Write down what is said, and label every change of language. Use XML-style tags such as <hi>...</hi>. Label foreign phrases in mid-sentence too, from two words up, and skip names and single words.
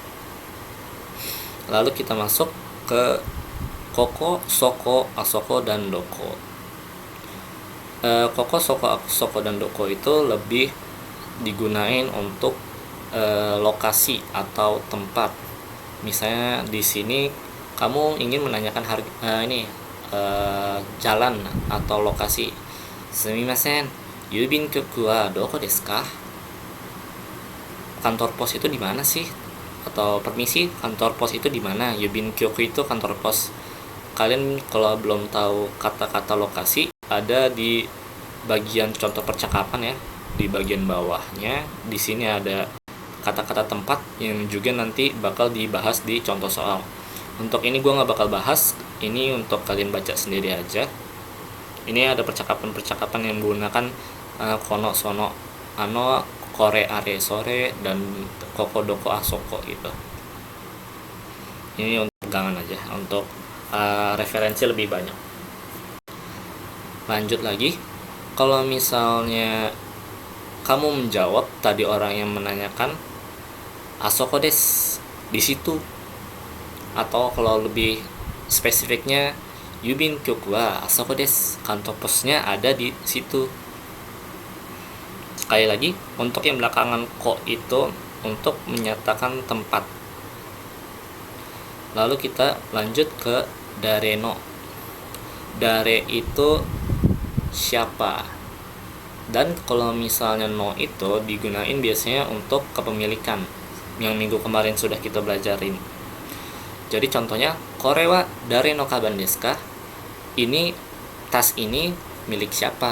<id>Lalu kita masuk ke</id> <ja>ここ、そこ、あそこ,</ja> <id>dan doko.</id> <ja>ここ、そこ,</ja> <id>dan doko itu lebih digunain untuk lokasi atau tempat. Misalnya di sini kamu ingin menanyakan harga jalan atau lokasi.</id> <ja>すみません、郵便局はどこですか?</ja> <id>Kantor pos itu di mana sih? Atau permisi, kantor pos itu di mana?</id> <ja>郵便局</ja> <id>itu kantor pos. Kalian kalau belum tahu kata-kata lokasi, ada di bagian contoh percakapan ya, di bagian bawahnya. Di sini ada kata-kata tempat yang juga nanti bakal dibahas di contoh soal. Untuk ini gue nggak bakal bahas, ini untuk kalian baca sendiri aja. Ini ada percakapan-percakapan yang menggunakan</id> <ja>この、その、あの、これ、あれ、それ,</ja> <id>dan koko,</id> <ja>どこ、あそこ</ja> <id>gitu. Ini untuk pegangan aja, untuk referensi lebih banyak. Lanjut lagi, kalau misalnya kamu menjawab tadi orang yang menanyakan</id> <ja>あそこです,</ja> <id>di situ. Atau kalau lebih spesifiknya</id> <ja>郵便局はあそこです,</ja> <id>kantor posnya ada di situ. Sekali lagi, untuk yang belakangan ko itu untuk menyatakan tempat. Lalu kita lanjut ke</id> <ja>誰の.</ja> <id>Dare itu siapa. Dan kalau misalnya no itu digunain biasanya untuk kepemilikan, yang minggu kemarin sudah kita belajarin. Jadi contohnya,</id> <ja>これは誰のかばんですか?</ja> <id>Ini, tas ini milik siapa?</id>